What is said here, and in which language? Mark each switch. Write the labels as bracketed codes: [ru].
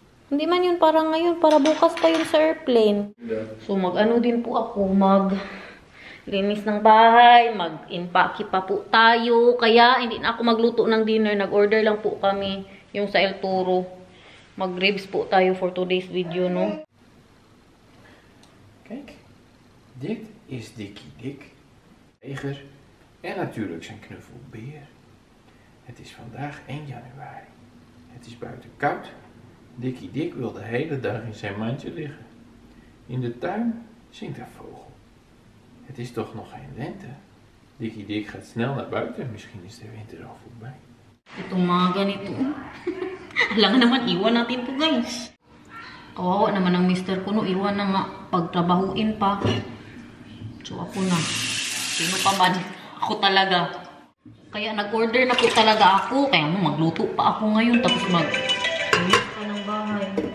[tl] Hindi man yun para ngayon, para bukas pa yun sa airplane. So mag-ano din po ako, mag-linis ng bahay, mag-impake pa po tayo. Kaya hindi na ako magluto ng dinner, nag-order lang po kami yung sa El Toro. Mag-ribs po tayo for today's video, no? [nl] Kijk, dit is Dikkie Dik, Neger en natuurlijk zijn knuffelbeer. Het is vandaag 1 januari. Het is buiten koud. Dikkie Dik wil de hele dag in zijn mandje liggen. In de tuin zingt een vogel. Het is toch nog geen lente. Dikkie Dik gaat snel naar buiten. Misschien is de winter al voorbij. [tl] Itong mga ganito. Alam naman, iwan natin to, guys. Kawawa naman ang mister ko, no? Iwan na nga. Pagtrabahuin pa. So ako na. Sino pa man? Ako talaga. Kaya nag-order na po talaga ako. Kaya magluto pa ako ngayon. Tapos mag-linis pa ng bahay.